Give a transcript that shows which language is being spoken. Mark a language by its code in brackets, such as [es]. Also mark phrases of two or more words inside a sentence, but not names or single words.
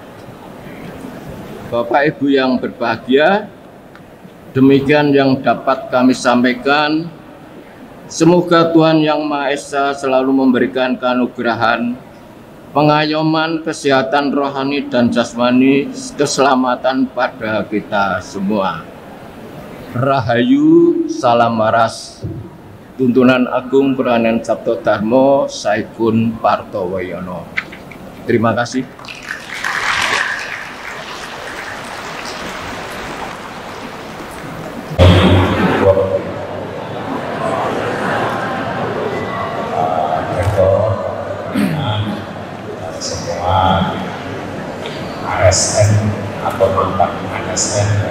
[id] Bapak Ibu yang berbahagia, demikian yang dapat kami sampaikan. Semoga Tuhan Yang Maha Esa selalu memberikan keanugerahan, pengayoman, kesehatan rohani dan jasmani, keselamatan pada kita semua. Rahayu, salam waras. Tuntunan Agung Peranan Sabto Dharma Saikun Partowayono. Terima kasih. Semua ASN atau mantan ASN yang